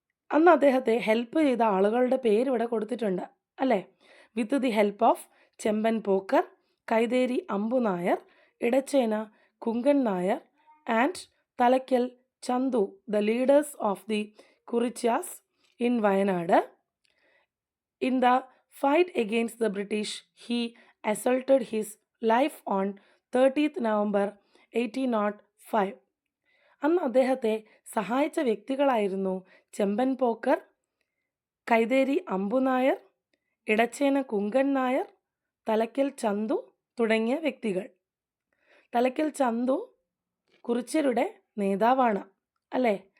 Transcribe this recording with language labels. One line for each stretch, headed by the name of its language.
Malayalam: അന്ന് അദ്ദേഹത്തെ ഹെൽപ്പ് ചെയ്ത ആളുകളുടെ പേര് ഇവിടെ കൊടുത്തിട്ടുണ്ട് അല്ലേ?
English: With the help of Chemban Pokker, Kaitheri Ambu Nair, Edachena Kunkan Nair and Thalakkal Chandu, the leaders of the Kurichyas in Wayanad. In the fight against the British, he assaulted his life on 30th November 1805.
Malayalam: അന്ന് അദ്ദേഹത്തെ സഹായിച്ച വ്യക്തികളായിരുന്നു ചെമ്പൻ പോക്കർ, കൈതേരി അമ്പുനായർ, ഇടച്ചേന കുങ്കൻ നായർ, തലയ്ക്കൽ ചന്തു തുടങ്ങിയ വ്യക്തികൾ. തലയ്ക്കൽ ചന്തു കുറിച്യരുടെ നേതാവാണ് അല്ലേ?